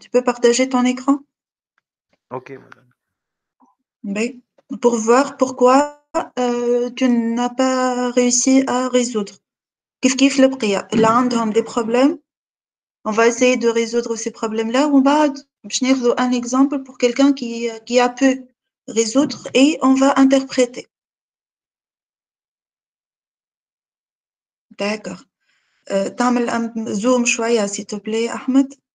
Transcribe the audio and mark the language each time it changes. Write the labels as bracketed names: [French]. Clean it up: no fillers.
[French] Tu peux partager ton écran? [Arabic] اوكي مدام. [French] Mais, pour voir pourquoi tu n'as pas réussi à résoudre. [Arabic] كيف البقية اللي عندهم [French] des problèmes. On va essayer de résoudre ces problèmes-là. On va un exemple pour quelqu'un qui a pu résoudre et on va interpréter. D'accord. [Arabic] تعمل zoom شوية [French] s'il te plaît أحمد.